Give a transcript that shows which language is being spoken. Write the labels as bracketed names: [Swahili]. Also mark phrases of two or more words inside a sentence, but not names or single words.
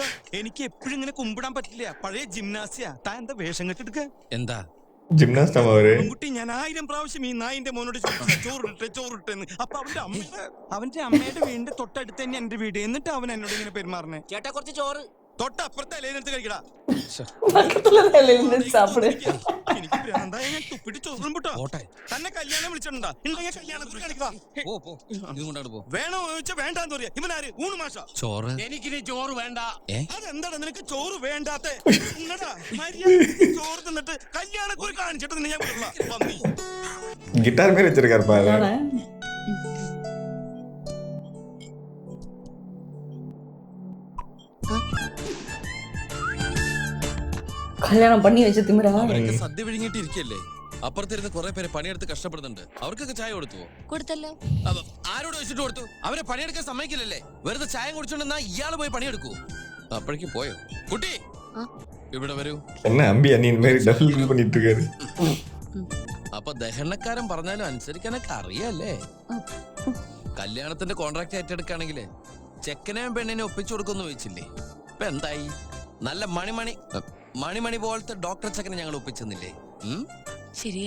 [Malayalam] എനിക്ക് എപ്പോഴും ഇങ്ങനെ കുമ്പിടാൻ പറ്റില്ല. പഴയ ജിംനാസിയാ. താൻ എന്താ വേഷം കെട്ടെടുക്ക? എന്താ ജിംനാസ്റ്റ് അവര് കുട്ടി ഞാൻ 1000 പ്രാവശ്യം ഈ നായിന്റെ മോനോട് ചോറിട്ടെന്ന്. അപ്പൊ അവന്റെ അമ്മയുടെ വീടിന്റെ തൊട്ടടുത്ത് തന്നെ എന്റെ വീട്. എന്നിട്ട് അവൻ എന്നോട് ഇങ്ങനെ പെരുമാറണേ. ചേട്ടാ കുറച്ച് ചോറ്. തൊട്ടപ്പുറത്തെ ഇലയിലെടുത്ത് കഴിക്കടാ. [Tamil] பக்கத்துல இருந்து சாப்பிடு. [Malayalam] എനിക്ക് ഭ്രാന്തായ ഞാൻ തുപ്പിട്ട് ചോറും പൊട്ടോ. പോട്ടെ. തന്നെ കല്യാണം വിളിച്ചിട്ടുണ്ടാ? ഉണ്ടെങ്കിൽ കല്യാണത്തിന് കാണിക്കാം. പോ ഇത് കൊണ്ടാണ് പോ. വേണോ ചോദിച്ചാ വേണ്ടാന്ന് പറയാ. ഇവനാര്? ഊണ് മാഷ. ചോറ് എനിക്കിനി ചോറ് വേണ്ട. അതെന്താടാ നിനക്ക് ചോറ് വേണ്ടാത്തെ? മര്യാദ ചോറ് തിന്നിട്ട് കല്യാണക്കുറി കാണിച്ചിട്ട് നിന്നെ ഞാൻ വിടില്ല. പന്നി. [Tamil] கிட்டார் மாதிரி வச்சிருக்காரு பாரு. கல்யாணம் பண்ணி வச்சு திமிரா. [Malayalam] അവരൊക്കെ സദ്യ വിഴുങ്ങിട്ട് ഇരിക്കല്ലേ? അപ്പുറത്തിരുന്ന് കുറെ പേര് പണിയെടുത്ത് കഷ്ടപ്പെടുന്നുണ്ട്. അവർക്കൊക്കെ ചായ കൊടുത്തുവോ? കൊടുത്തല്ലോ. ആരോട് വെച്ചിട്ട് കൊടുത്തു? അവരെ പണിയെടുക്കാൻ സമ്മതിക്കില്ലല്ലേ? വെറുതെ ചായ കുടിച്ചോണ്ടെന്നാ ഇയാള് പോയി പണിയെടുക്കൂ. അപ്പോഴേക്കും പോയോ? കുട്ടി ഇവിടെ വരൂ. [Tamil] என்ன அம்பி அண்ணின் மாதிரி டபுள் பண்ணிட்டு இருக்காரு. [Malayalam] അപ്പൊ ദഹനക്കാരൻ പറഞ്ഞാലും അനുസരിക്കാനൊക്കെ അറിയാല്ലേ? കല്യാണത്തിന്റെ കോൺട്രാക്ട് ഏറ്റെടുക്കുകയാണെങ്കിലേ ചെക്കനെയും പെണ്ണിനെ ഒപ്പിച്ചു കൊടുക്കുമെന്ന് വെച്ചില്ലേ? ഇപ്പൊ എന്തായി? നല്ല മണിമണി പോലത്തെ ഡോക്ടർ ചെക്കനെ ഞങ്ങൾ ഒപ്പിച്ചെന്നില്ലേ? ശരിയാ.